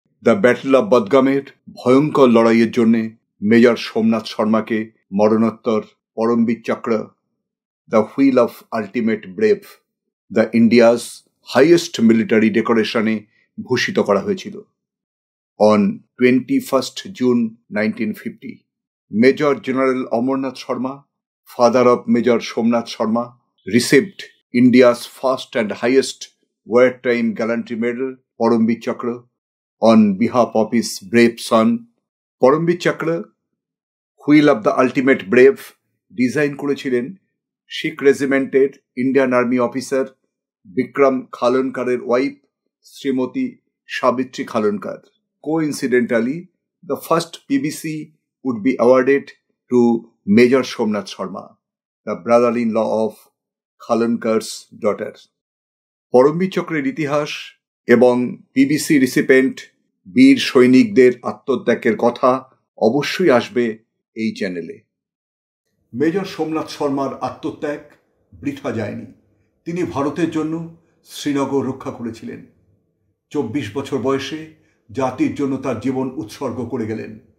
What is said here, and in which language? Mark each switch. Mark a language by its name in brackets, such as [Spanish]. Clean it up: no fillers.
[Bangla] The battle of বদগামের ভয়ঙ্কর লড়াইয়ের জন্য মেজর সোমনাথ শর্মাকে মরণোত্তর পরমবীর চক্র, [English] the wheel of ultimate brave, the India's highest military ডেকোরেশনে [Bangla] ভূষিত করা হয়েছিল। [English] On 21 June 1950, Major General Amarnath Sharma, father of Major Somnath Sharma, received India's first and highest wartime gallantry medal, Parambir Chakra, on behalf of his brave son. [Bangla] Parambir Chakra, [English] Wheel of the Ultimate Brave, [Bangla] design করেছিলেন শিখ রেজিমেন্টের Indian army officer Vikram খালনকারের wife Shrimati Savitri খালনকার। [English] Coincidentally, the first PBC would be awarded to Major Somnath Sharma, the brother-in-law of Khalonkar's daughter. [Bangla] পরমবীর চক্রের ইতিহাস এবং PVC recipient বীর সৈনিকদের আত্মত্যাগের কথা অবশ্যই আসবে এই চ্যানেলে। মেজর সোমনাথ শর্মার আত্মত্যাগ বৃথা যায়নি। তিনি ভারতের জন্য শ্রীনগর রক্ষা করেছিলেন। 24 বছর বয়সে জাতির জন্য তার জীবন উৎসর্গ করে গেলেন।